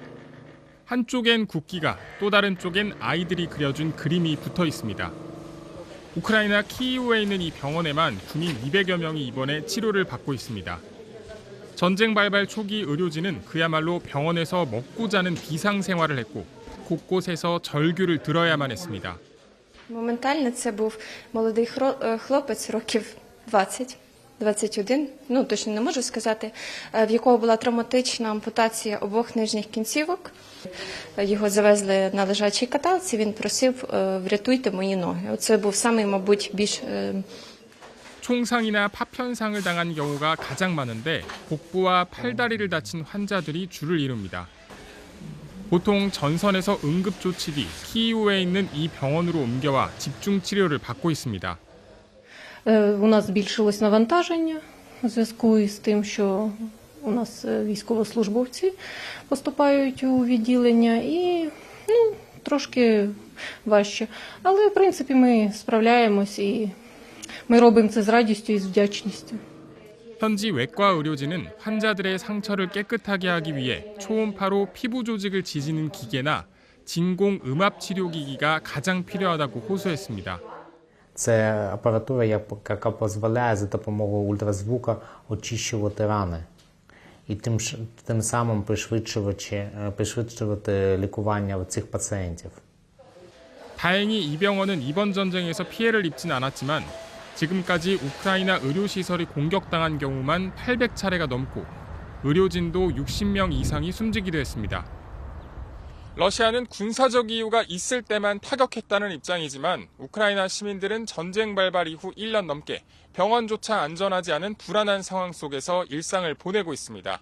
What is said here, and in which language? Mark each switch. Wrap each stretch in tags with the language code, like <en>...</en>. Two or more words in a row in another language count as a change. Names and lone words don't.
<ko>한쪽엔 국기가, 또 다른 쪽엔 아이들이 그려준 그림이 붙어 있습니다. 우크라이나 키이우에 있는 이 병원에만 군인 200여 명이 입원해 치료를 받고 있습니다. 전쟁 발발 초기 의료진은 그야말로 병원에서 먹고 자는 비상생활을 했고 곳곳에서 절규를 들어야만 했습니다.</ko> <uk>Моментально це був молодий хлопець, років 20-21, точно не можу сказати, в якого була травматична ампутація обох нижніх кінцівок. Його завезли на лежачій каталці, він просив, врятуйте мої ноги. Це був самий, мабуть, більш...</uk> <ko>총상이나 파편상을 당한 경우가 가장 많은데 복부와 팔다리를 다친 환자들이 줄을 이룹니다. 보통 전선에서 응급조치 뒤 키이우에 있는 이 병원으로 옮겨와 집중 치료를 받고 있습니다.</ko> <uk>У нас збільшилось навантаження у зв'язку із тим, що у нас військовослужбовці поступають у відділення і трошки важче. Але, в принципі, ми справляємось і ми робимо це з радістю і з вдячністю.</uk> <ko>현지 외과 의료진은 환자들의 상처를 깨끗하게 하기 위해 초음파로 pi부 조직을 지지는 기계나 진공 음압 치료 기기가 가장 필요하다고 호소했습니다.</ko> <uk>Це апаратура, яка дозволяє за допомогою ультразвука очищувати рани і тим самим пришвидшувати лікування цих пацієнтів.</uk> <ko>다행히 이 병원은 이번 전쟁에서 피해를 입진 않았지만 지금까지 우크라이나 의료시설이 공격당한 경우만 800차례가 넘고 의료진도 60명 이상이 숨지기도 했습니다. 러시아는 군사적 이유가 있을 때만 타격했다는 입장이지만 우크라이나 시민들은 전쟁 발발 이후 1년 넘게 병원조차 안전하지 않은 불안한 상황 속에서 일상을 보내고 있습니다.</ko>